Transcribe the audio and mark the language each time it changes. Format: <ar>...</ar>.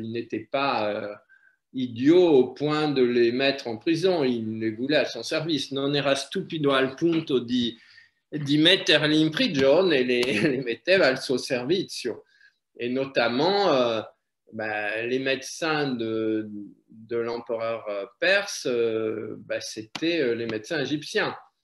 <fr>Ils n'étaient pas idiots au point de les mettre en prison, il les voulait à son service.</fr> <it>Non era stupido al punto di metterli in prigione e li metteva al suo servizio.</it> <fr>Et notamment les médecins de l'empereur perse, c'était les médecins égyptiens.</fr>